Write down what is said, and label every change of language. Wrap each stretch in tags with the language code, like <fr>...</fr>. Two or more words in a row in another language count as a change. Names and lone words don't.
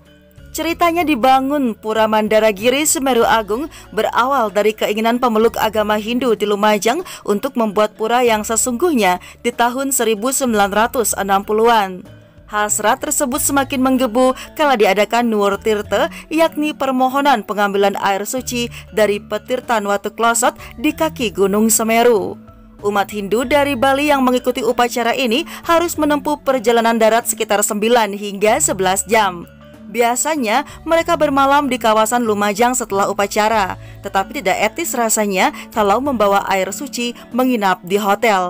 <id>Ceritanya dibangun Pura Mandaragiri Semeru Agung berawal dari keinginan pemeluk agama Hindu di Lumajang untuk membuat pura yang sesungguhnya di tahun 1960-an. Hasrat tersebut semakin menggebu kala diadakan Nuwur Tirta, yakni permohonan pengambilan air suci dari Petirtan Watu Klosot di kaki Gunung Semeru. Umat Hindu dari Bali yang mengikuti upacara ini harus menempuh perjalanan darat sekitar 9 hingga 11 jam. Biasanya mereka bermalam di kawasan Lumajang setelah upacara, tetapi tidak etis rasanya kalau membawa air suci menginap di hotel.</id>